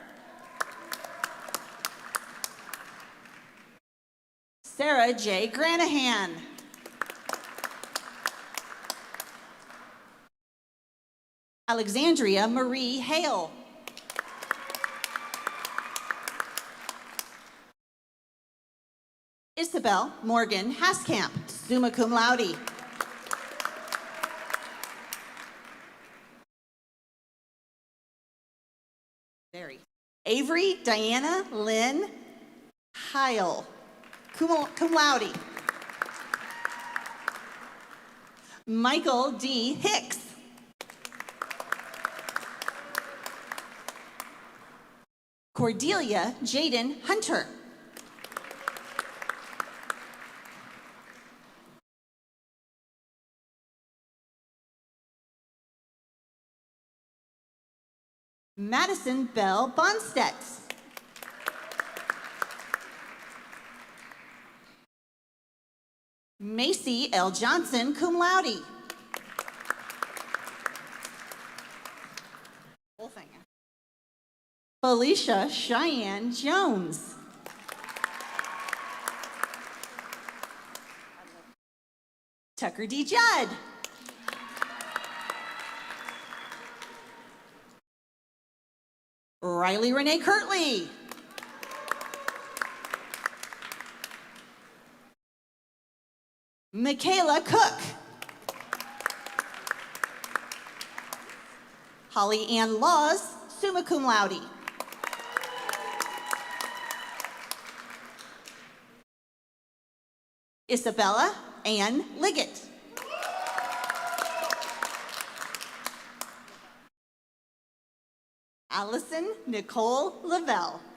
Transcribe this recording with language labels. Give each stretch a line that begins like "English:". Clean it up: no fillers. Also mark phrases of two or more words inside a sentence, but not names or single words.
English: Sarah J. Granahan. Alexandria Marie Hale. Isabel Morgan Haskamp,
Latin: summa cum laude.
English: Avery Diana Lynn Heil,
Latin: cum laude.
English: Michael D. Hicks. Cordelia Jaden Hunter. Madison Bell Bonstedt. Macy L. Johnson,
Latin: cum laude.
English: Whole thing. Felicia Cheyenne Jones. Tucker D. Judd. Riley Renee Kirtley. Michaela Cook. Holly Ann Laws,
Latin: summa cum laude.
English: Isabella Ann Liggett. Allison Nicole Lavelle.